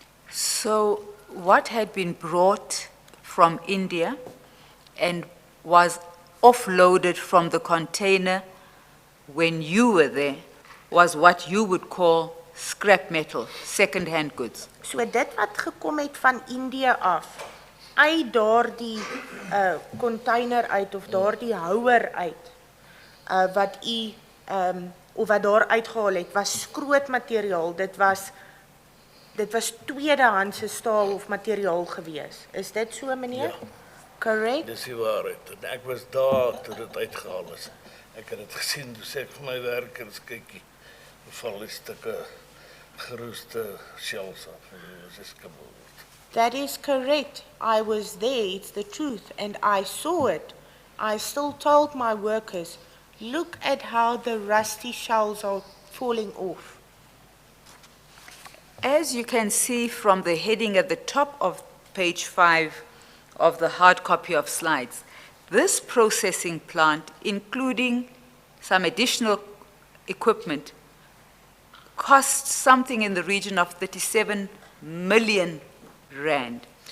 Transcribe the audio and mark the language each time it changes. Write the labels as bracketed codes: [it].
[en] So what had been brought from India and was offloaded from the container when you were there was what you would call scrap metal, second-hand goods. [af] So dit wat gekom het van India af, uit daardie container uit of daardie houer uit, wat u of wat daar uitgehaal het, was skrootmateriaal. Dit was tweedehandse staal of materiaal gewees. Is dit so, meneer? Ja. [en] Correct? [af] Dis die waarheid. En ek was daar toe dit uitgehaal is. Ek het dit gesien, toe sê ek vir my werkers, kykie, val die stukke geroeste shells af. Dit is kaboel. [en] That is correct. I was there, it's the truth, and I saw it. I still told my workers, look at how the rusty shells are falling off. As you can see from the heading at the top of page 5 of the hard copy of slides, this processing plant, including some additional equipment, costs something in the region of 37 million rand.